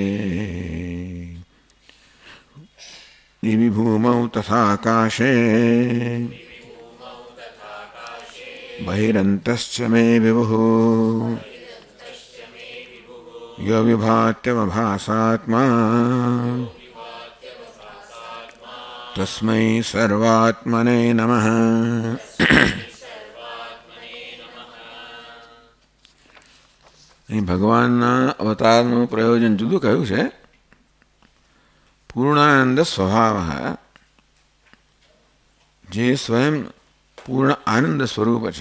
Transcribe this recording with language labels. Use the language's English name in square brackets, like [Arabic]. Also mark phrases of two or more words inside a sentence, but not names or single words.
[Sanskrit] दिवि भूमौ तथाकाशे बहिरन्तश्च मे विभुः यो विभात्यवभासात्मा तस्मै सर्वात्मने नमः। [Gujarati] અહીં ભગવાનના અવતારનું પ્રયોજન જુદું કહ્યું છે. પૂર્ણાનંદ સ્વભાવ જે સ્વયં પૂર્ણ આનંદ સ્વરૂપ છે.